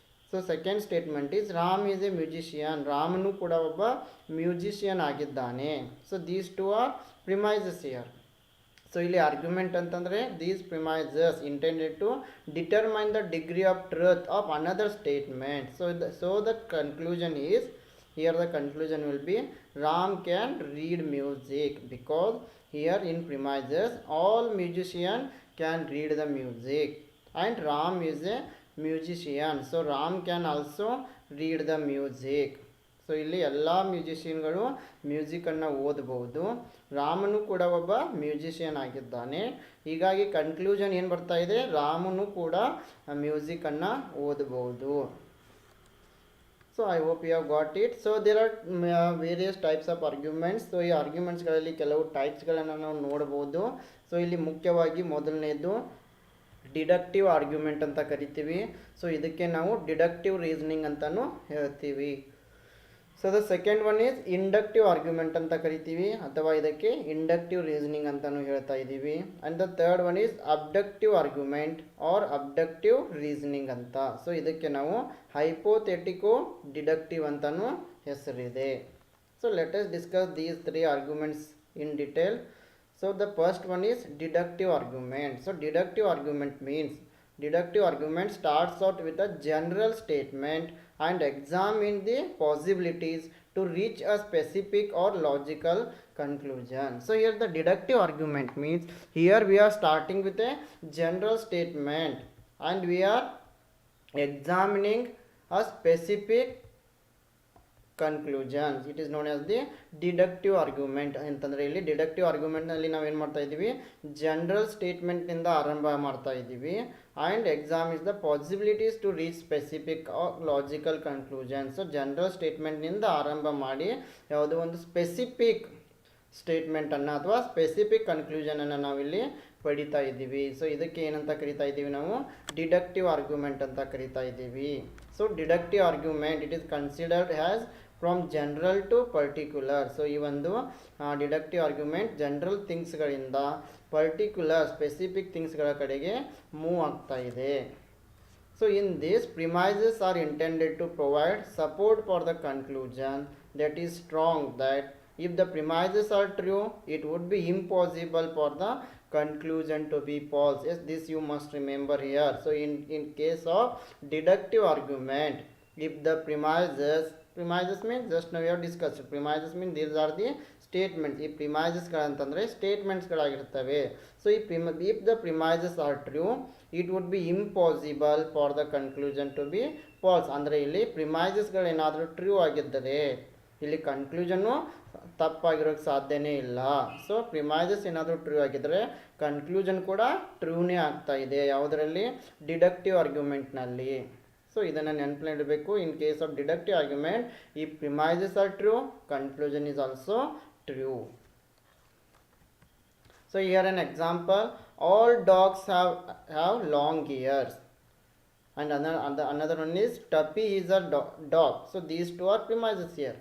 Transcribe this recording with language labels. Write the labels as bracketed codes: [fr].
[en] so second statement is Ram is a musician, [kn] ರಾಮನು ಕೂಡ ಒಬ್ಬ ಮ್ಯೂಸಿಷಿಯನ್ ಆಗಿದ್ದಾನೆ. [en] So these two are premises here. So [kn] ಇಲ್ಲಿ ಆರ್ಗ್ಯುಮೆಂಟ್ ಅಂತಂದರೆ [en] These premises intended to determine the degree of truth of another statement. So the conclusion is, here the conclusion will be Ram can read music, because here in premises all musician can read the music and Ram is a musician, so Ram can also read the music. [kn] So ಇಲ್ಲಿ ಎಲ್ಲ ಮ್ಯೂಸಿಷಿಯನ್ಗಳು ಮ್ಯೂಸಿಕನ್ನು ಓದಬಹುದು. ರಾಮನು ಕೂಡ ಒಬ್ಬ musician ಆಗಿದ್ದಾನೆ. ಹೀಗಾಗಿ conclusion ಏನು ಬರ್ತಾ ಇದೆ, ರಾಮನು ಕೂಡ ಮ್ಯೂಸಿಕನ್ನು ಓದಬಹುದು. [en] So I hope you have got it. So there are various types of arguments. [kn] So ಈ ಆರ್ಗ್ಯುಮೆಂಟ್ಸ್ಗಳಲ್ಲಿ ಕೆಲವು ಟೈಪ್ಸ್ಗಳನ್ನು ನಾವು ನೋಡ್ಬೋದು. ಸೊ ಇಲ್ಲಿ ಮುಖ್ಯವಾಗಿ ಮೊದಲನೇದು ಡಿಡಕ್ಟಿವ್ ಆರ್ಗ್ಯುಮೆಂಟ್ ಅಂತ ಕರಿತೀವಿ. ಸೊ ಇದಕ್ಕೆ ನಾವು ಡಿಡಕ್ಟಿವ್ ರೀಸನಿಂಗ್ ಅಂತಲೂ ಹೇಳ್ತೀವಿ. [en] so the second one is inductive argument [kn] ಅಂತ ಕರಿತೀವಿ ಅಥವಾ ಇದಕ್ಕೆ [en] inductive reasoning [kn] ಅಂತಲೂ ಹೇಳ್ತಾ ಇದ್ದೀವಿ. [en] And the third one is abductive argument or abductive reasoning ಅಂತ. [kn] ಸೊ ಇದಕ್ಕೆ ನಾವು ಹೈಪೋಥೆಟಿಕೋ ಡಿಡಕ್ಟಿವ್ ಅಂತಲೂ ಹೆಸರಿದೆ. [en] So let us discuss these three arguments in detail. So the first one is deductive argument. So deductive argument means deductive argument starts out with a general statement and examine the possibilities to reach a specific or logical conclusion. So here the deductive argument means here we are starting with a general statement and we are examining a specific conclusions. It is known as the deductive argument [kn] ಅಂತಂದರೆ ಇಲ್ಲಿ deductive ಆರ್ಗ್ಯುಮೆಂಟ್ನಲ್ಲಿ ನಾವೇನು ಮಾಡ್ತಾ ಇದ್ದೀವಿ, general ಸ್ಟೇಟ್ಮೆಂಟ್ನಿಂದ ಆರಂಭ ಮಾಡ್ತಾ ಇದ್ದೀವಿ. [en] And examines the possibilities to reach specific logical conclusion. [kn] So general ಸ್ಟೇಟ್ಮೆಂಟ್ನಿಂದ ಆರಂಭ ಮಾಡಿ ಯಾವುದೋ ಒಂದು ಸ್ಪೆಸಿಫಿಕ್ ಸ್ಟೇಟ್ಮೆಂಟನ್ನು ಅಥವಾ ಸ್ಪೆಸಿಫಿಕ್ ಕನ್ಕ್ಲೂಷನನ್ನು ನಾವಿಲ್ಲಿ ಪಡಿತಾ ಇದ್ದೀವಿ. ಸೊ ಇದಕ್ಕೆ ಏನಂತ ಕರಿತಾ ಇದ್ದೀವಿ, ನಾವು ಡಿಡಕ್ಟಿವ್ ಆರ್ಗ್ಯುಮೆಂಟ್ ಅಂತ ಕರಿತಾ ಇದ್ದೀವಿ. [en] So deductive argument it is considered has from general to particular. [kn] So ಈ ಒಂದು deductive argument general ಥಿಂಗ್ಸ್ಗಳಿಂದ particular specific ಥಿಂಗ್ಸ್ಗಳ ಕಡೆಗೆ ಮೂವ್ ಆಗ್ತಾ ಇದೆ. [en] So in this premises are intended to provide support for the conclusion that is strong that if the premises are true it would be impossible for the conclusion to be false. Yes, this you must remember here. So in case of deductive argument, if the premises means just now we have discussed, premises means these are the statements. [kn] ಈ premises ಗಳಂತಂದ್ರೆ statements ಗಳಾಗಿರ್ತವೆ. [en] So if the premises are true it would be impossible for the conclusion to be false. [kn] ಅಂದರೆ ಇಲ್ಲಿ premises ಗಳೇನಾದರೂ true ಆಗಿದ್ದರೆ ಇಲ್ಲಿ ಕನ್ಕ್ಲೂಷನ್ನು ತಪ್ಪಾಗಿರೋಕ್ಕೆ ಸಾಧ್ಯನೇ ಇಲ್ಲ. So premises ಏನಾದರೂ true ಆಗಿದ್ದರೆ conclusion ಕೂಡ ಟ್ರೂನೇ ಆಗ್ತಾ ಇದೆ. ಯಾವುದರಲ್ಲಿ, ಡಿಡಕ್ಟಿವ್ ಆರ್ಗ್ಯುಮೆಂಟ್ನಲ್ಲಿ. ಸೊ ಇದನ್ನು ನೆನಪಿಡಬೇಕು. [en] In case of deductive argument ಈ premises are true, conclusion is also true. So here an example, all dogs have long ears. And another one is Tuppy is a dog. So these two are premises here.